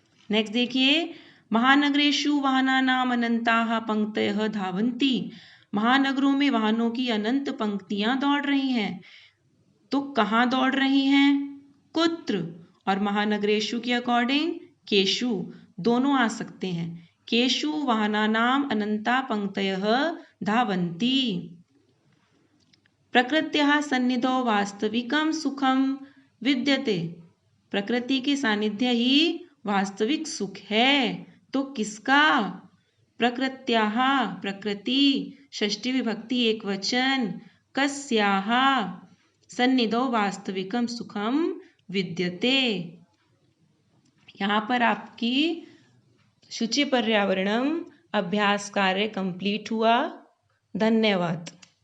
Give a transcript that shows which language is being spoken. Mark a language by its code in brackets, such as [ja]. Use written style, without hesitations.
[hi] Next देखिए, [sa] महानगरेषु वाहनानाम अनंताः पंक्तयः धावन्ति। [hi] महानगरों में वाहनों की अनंत पंक्तियां दौड़ रही हैं। तो कहाँ दौड़ रही हैं? कुत्र, और महानगरेषु के अकॉर्डिंग केषु, दोनों आ सकते हैं। [sa] केषु वाहनानाम अनंता पंक्तयः धावन्ति। प्रकृत्याः सन्निधौ वास्तविकं सुखम विद्यते। [hi] प्रकृति के सानिध्य ही वास्तविक सुख है। तो किसका? प्रकृत्याः, प्रकृति, षष्ठी विभक्ति एक वचन, [sa] कस्याः सन्निधौ वास्तविकम सुखम विद्यते। [hi] यहाँ पर आपकी शुचि पर्यावरणम अभ्यास कार्य कंप्लीट हुआ। धन्यवाद।